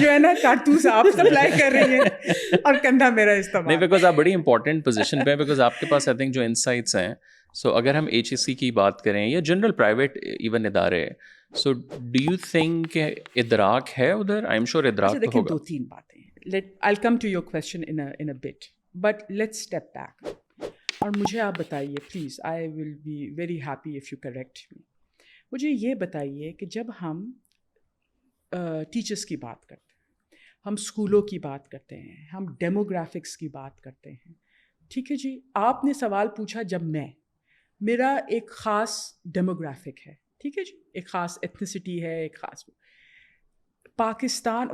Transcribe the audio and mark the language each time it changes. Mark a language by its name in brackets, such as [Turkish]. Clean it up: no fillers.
[Urdu] جو ہے نا کارتوس آپ سپلائی کر رہی ہیں اور کندھا میرا استعمال. نہیں, بیکاز آپ بڑی امپورٹنٹ پوزیشن پہ ہیں, بیکاز آپ کے پاس آئی تھنک جو انسائٹس ہیں. سو اگر ہم HEC کی بات کریں یا جنرل پرائیویٹ ایون ادارے, [English] so do you think [Urdu] ادراک ہے ادھر؟ آئی ایم شیور ادراک تو ہوگا. 2-3 باتیں, [English] I'll come to your question in a bit, but let's step back. [Urdu] اور مجھے آپ بتائیے please, [English] I will be very happy if you correct me. [Urdu] مجھے یہ بتائیے کہ جب ہم ٹیچرس کی بات کرتے ہیں, ہم اسکولوں کی بات کرتے ہیں, ہم ڈیموگرافکس کی بات کرتے ہیں, ٹھیک ہے جی, آپ نے سوال پوچھا جب میرا ایک خاص ڈیموگرافک ہے, ٹھیک ہے جی, ایک خاص ایتھنیسٹی ہے, ایک خاص پاکستان.